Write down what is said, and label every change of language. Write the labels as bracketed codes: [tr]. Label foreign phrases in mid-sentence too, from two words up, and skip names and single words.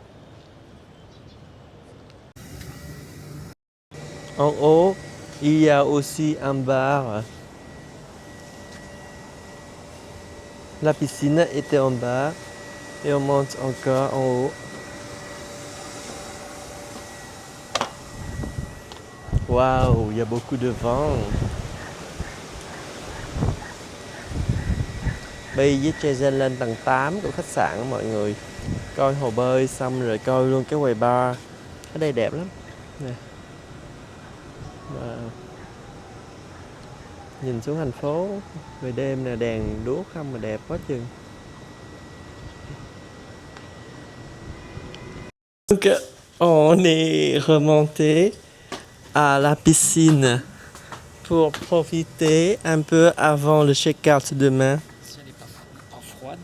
[fr] En haut, il y a aussi un bar. La piscine était en bas et on monte encore en haut. Waouh, il y a beaucoup de vent. [vi] Bây với Jason lên tầng 8 của khách sạn mọi người. Coi hồ bơi xong rồi coi luôn cái quầy bar. Ở đây đẹp lắm. Nè. Wow. Nhìn xuống thành phố về đêm nè, đèn đuốc không mà đẹp quá chừng. [fr] Donc on est remonté à la piscine pour profiter un peu avant le check-out demain. Si elle n'est pas froide.